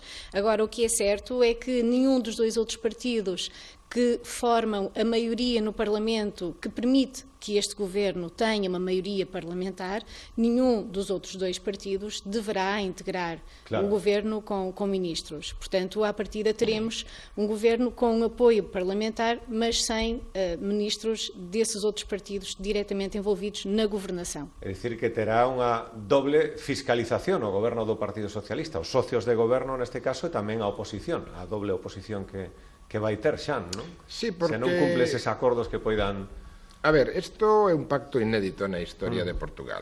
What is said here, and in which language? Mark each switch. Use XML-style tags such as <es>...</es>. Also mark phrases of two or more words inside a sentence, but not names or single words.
<pt>Agora, o que é certo é que nenhum dos dois outros partidos que formam a maioria no Parlamento, que permite que este governo tenha uma maioria parlamentar, nenhum dos outros dois partidos deverá integrar o governo com ministros. Portanto, à partida teremos um governo com apoio parlamentar, mas sem ministros desses outros partidos diretamente envolvidos na governação.</pt> <gl>É dicir, que terá unha doble fiscalización o goberno do Partido Socialista, os socios de goberno neste caso e tamén a oposición, a doble oposición que vai ter xa, non? Sí, porque... Se non cumple eses acordos que poidan... A ver, isto é un pacto inédito na historia de Portugal.</gl>